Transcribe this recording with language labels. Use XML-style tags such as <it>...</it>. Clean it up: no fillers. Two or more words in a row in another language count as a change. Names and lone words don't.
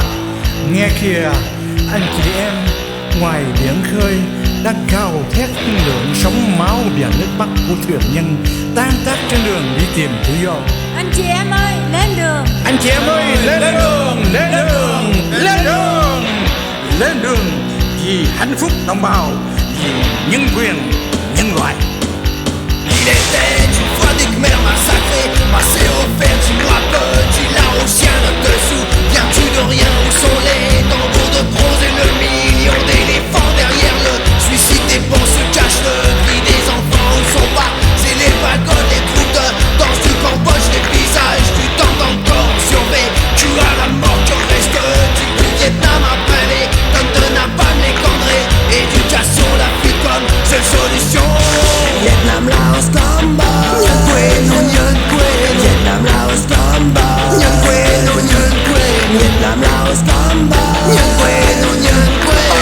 <vi>Nghe kìa, anh chị em ngoài biển khơi đang gào thét lượng sóng máu và nước mắt của thuyền nhân tan tác trên đường đi tìm tự do. Anh chị em ơi, lên đường. Anh chị em ơi, lên đường, lên đường, lên đường, lên đường vì hạnh phúc đồng bào, vì nhân quyền nhân loại.</vi> <fr>Il était une fois des Khmers massacrés, passés au fer, dis-moi petit Laotien de dessous. Viens-tu de rien, où sont les tambours de bronze et le million d'éléphants derrière le suicide des bons se cache le cri des enfants. Où sont passés les wagons, les troupes de danse du Cambodge, les visages du temps encore survécu à la mort. Que reste-t-il du Vietnam après les tonnes de napalm, les cendrés, éducation, l'Afrique comme seule solution. Vietnam, Laos, Cambodge.</fr> <vi>Nhân quyền, nhân quyền. Vietnam, Laos, Cambodge. Nhân quyền, nhân quyền. Vietnam, Laos, Cambodge. Nhân quyền, nhân quyền.</vi>